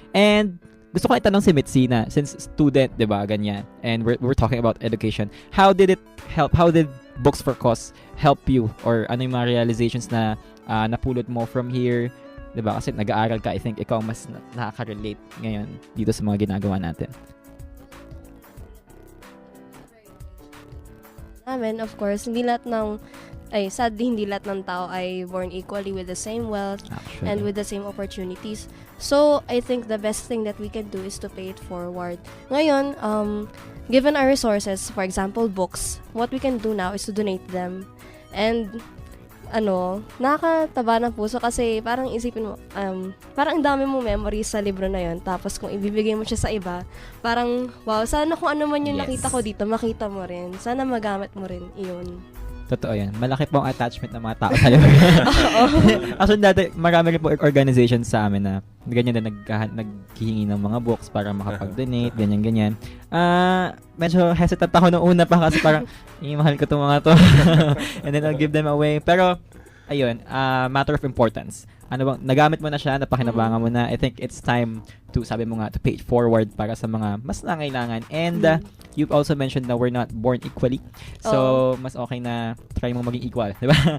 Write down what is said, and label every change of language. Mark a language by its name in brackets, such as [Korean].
[English] And [Filipino] gusto ko itanong si Mitzi na, [English] since student, [Filipino] di ba, ganyan, [English] and we're talking about education, how did it help? How did Books for Cause help you? [Filipino] Or ano yung mga realizations na napulot mo [English] from here? [Filipino] Di ba? Kasi nag-aaral ka, [English] I think [Filipino] ikaw mas nakaka-relate ngayon dito sa mga ginagawa natin. Of course, hindi lahat ng [English] sadly [Filipino] hindi lahat ng tao ay [English] born equally with the same wealth Actually. and with the same opportunities. So, I think the best thing that we can do is to pay it forward. [Filipino] Ngayon, [English] given our resources, for example, books, what we can do now is to donate them. [Filipino] And, nakakataba ng puso kasi parang isipin mo, parang ang dami mong memories sa libro na yon. Tapos kung ibibigay mo siya sa iba, parang, wow, sana kung ano man yung [English] Yes. [Filipino] nakita ko dito, makita mo rin. Sana magamit mo rin iyon. Totoo yan. Malaki pong attachment ng mga tao sa'yo. Actually, dati, marami rin po organizations sa amin na ganyan din naghihingi ng mga books para makapag-donate, ganyan-ganyan. Medyo hesitant ako noong una pa kasi parang, mahal ko itong mga to. [English] And then I'll give them away. [Filipino] Pero, ayun, [English] matter of importance. [Filipino] Ano bang, nagamit mo na siya, napakinabangan mo na. [English] I think it's time to, [Filipino] sabi mo nga, [English] to pay it forward [Filipino] para sa mga mas nangailangan. [English] And you've also mentioned na we're not born equally. [Filipino] So, mas okay na try mo maging equal. Di ba?